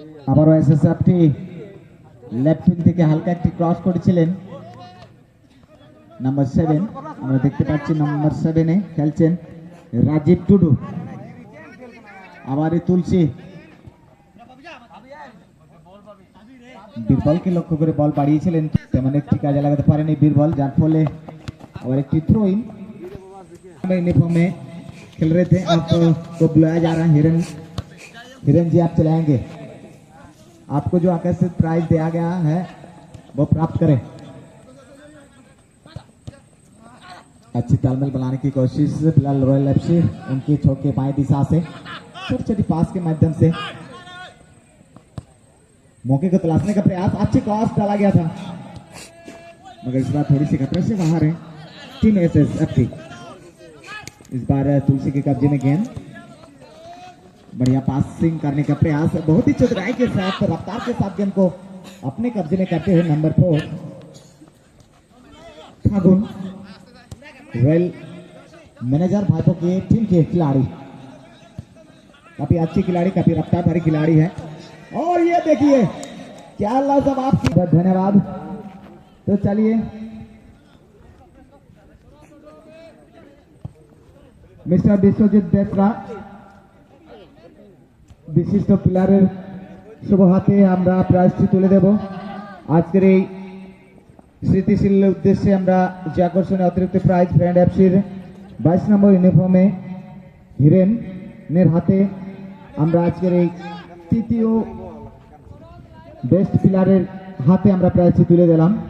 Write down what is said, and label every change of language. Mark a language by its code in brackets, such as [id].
[bn] আবারও এসএসএফটি left wing থেকে হালকা একটি ক্রস করেছিলেন নাম্বার 7 আমরা দেখতে পাচ্ছি। নাম্বার 7 খেলছেন রাজীব টুডু। আবার তুলসী বীরবলকে লক্ষ্য করে বল বাড়িয়েছিলেন, তেমন একটি কাজে লাগাতে পারেনি বীরবল, যার ফলে [hi] और एक थ्रो इन यूनिफॉर्म में खेल रहे थे, अब को बुलाया जा रहा है। हिरन जी आप चलाएंगे, आपको जो आकर्षित प्राइज दिया गया है वो प्राप्त करें। अच्छी तालमेल बनाने की कोशिश फिलहाल रॉयल एफसी, उनकी चौके बाएं दिशा से छोटी छोटी पास के माध्यम से मौके को तलाशने का प्रयास। अच्छी क्रॉस डाला गया था मगर इस बार थोड़ी सी खतरे से बाहर है टीम एसएसएफसी। इस बार तुलसी के कब्जे में गेंद, बढ़िया पासिंग करने का प्रयास, बहुत ही चतुराई के साथ रफ्तार के साथ गेंद को अपने कब्जे में करते हुए नंबर 4 फागुन रॉयल मैनेजर भाइयों के टीम के खिलाड़ी, काफी अच्छी खिलाड़ी, काफी रफ्तार भरी खिलाड़ी है। और ये देखिए क्या लाजवाब की, धन्यवाद। तो चलिए [bn] मिस्टर विश्वजित बेसरा বিশিষ্ট প্লেয়ারের শুভ হাতে আমরা প্রাইজটি তুলে দেব। আজকের এই স্মৃতিশীল উদ্দেশ্যে আমরা যে আকর্ষণীয় অতিরিক্ত প্রাইজ ফ্রেন্ড এফসির 22 নম্বর ইউনিফর্মে হিরেনের হাতে আমরা আজকের এই তৃতীয় বেস্ট প্লেয়ারের হাতে আমরা প্রাইজটি তুলে দিলাম।